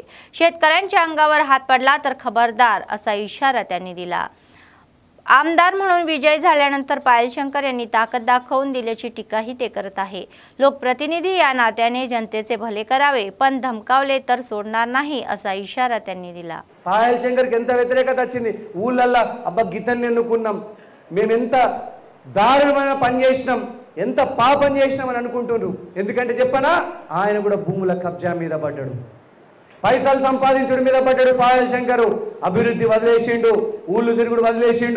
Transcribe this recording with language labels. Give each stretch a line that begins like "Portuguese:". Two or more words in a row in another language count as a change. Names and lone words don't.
Marathi: शेतकऱ्यांच्या अंगावर हात पडला तर खबरदार असा इशारा त्यांनी दिला. आमदार म्हणून विजय झाल्यानंतर पायल शंकर यांनी ताकद दाखवून दिल्याची टीकाही ते करत आहे. लोकप्रतिनिधी या नात्याने जनतेचे भले करावे, पण धमकावले तर सोडणार नाही असा इशारा त्यांनी दिला.
Telugu: पायल शंकर ఎంత వ్యతిరేకత వచ్చింది ఊళ్ళల్లో. అబ్బా గితన్ని ఎన్నుకున్నాం, మేము ఎంత దారుణమైన పని చేసినాం, ఎంత పాపం చేసినాం అని అనుకుంటున్నారు. ఎందుకంటే చెప్పనా, ఆయన కూడా భూముల కబ్జా మీద పడ్డాడు, పైసలు సంపాదించడం మీద పడ్డాడు. పాయల్ శంకర్ అభివృద్ధి వదిలేసిండు, ఊళ్ళు తిరుగుడు వదిలేసిండు.